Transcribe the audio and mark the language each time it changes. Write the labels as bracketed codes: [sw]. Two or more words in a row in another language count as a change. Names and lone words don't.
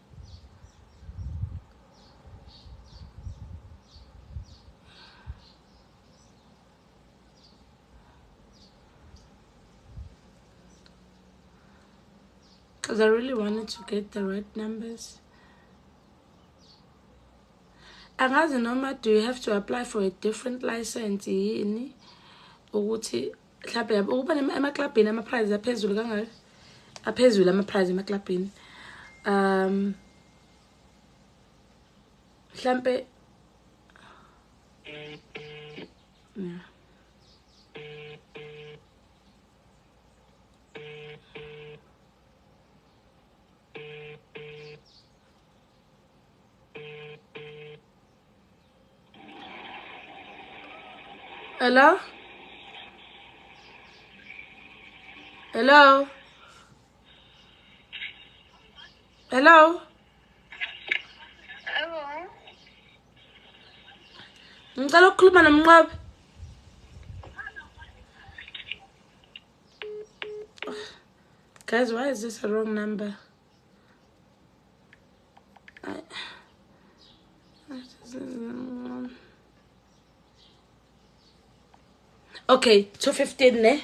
[en] Because I really wanted to get the right numbers. And as a normal, do you have to apply for a different license? [nd] Ukuthi mhlawumbe ukuba emaklabhini ama-prize aphezulu kangaka, aphezulu ama-prize emaklabhini. Mhlawumbe yeah. [en] Hello? Hello? Hello? [nd] Ngicela ukukhuluma nomnqabi. [en] Guys, why is this a wrong number? Okay, 215, ne?